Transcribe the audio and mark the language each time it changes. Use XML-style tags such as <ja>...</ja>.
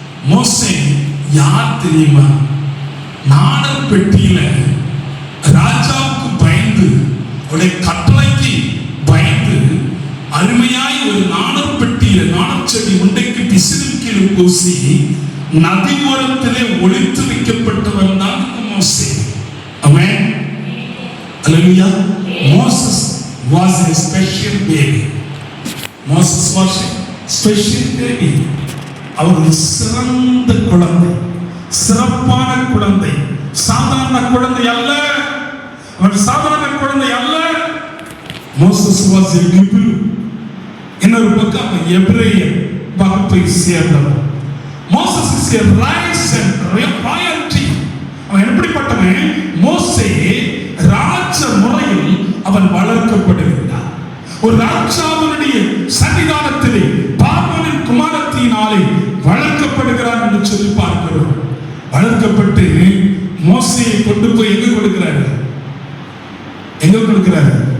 <ta>மோசே யார் தெரியுமா? நாணல் பெட்டியில ராஜாவுக்கு பயந்து, அவருடைய கட்டளைக்கு பயந்து, அருமையாய் ஒரு நாணல் பெட்டியில நாணச்செடி உண்டைக்கு பிசிறுக்கீழ் பூசி நதி ஓரத்திலே ஒளித்து வைக்கப்பட்டவன் தான் மோசே. ஆமென். Hallelujah.</ta> <en>Moses was a special baby. Moses was a special baby.</en> <ta>அவர் சிறந்த குழந்தை, சிறப்பான குழந்தை, சாதாரண குழந்தை அல்ல. அவர் சாதாரண குழந்தை அல்ல.</ta> <en>Moses was a Hebrew.</en> <ta>இன்னொரு பக்கம் எபிரேயர் வகுப்பை சேர்ந்தவர்.</ta> <en>Moses is a rice and royalty.</en> <ta>அவன் எப்படிப்பட்டவன்? மோசே ராஜ முறையில் அவன் வளர்க்கப்படுகிறான். ஒரு ராஜாவினுடைய சன்னிதானத்திலே பார்வோனின் குமாரத்தினாலே வளர்க்கப்படுகிறான் என்று சொல்லி பார்க்கிறோம். வளர்க்கப்பட்டு மோசையை கொண்டு போய் எங்க கொடுக்கிறாரு? எங்க கொடுக்கிறாரு?</ta>